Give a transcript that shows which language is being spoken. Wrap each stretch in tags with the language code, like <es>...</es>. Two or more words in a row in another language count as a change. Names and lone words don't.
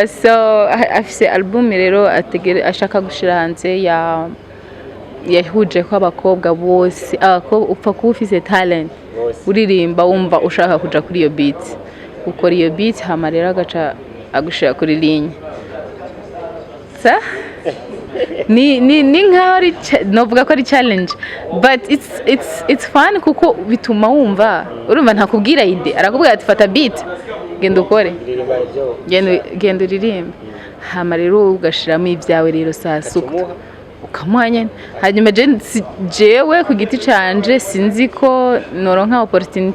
<rn>So afise album rero ashaka gushira hanze yahuje ko abakobwa bose upfa kuba ufise talent uririmba wumva ushaka kuja kuri iyo beat ukora iyo beat hama rero agaca agushira kuri ligne sa ni nk'ari novuga ko ari</rn> <en>challenge but it's fun</en> <rn>kuko bituma wumva urumva ntakubwira ide arakubwira ati fata beat genda ukore genda uririmbe hama rero ugashiramo ibyawe rero sasuka ukamuhanya hanyuma jewe ku giti canje sinzi ko noronka opportunity</rn>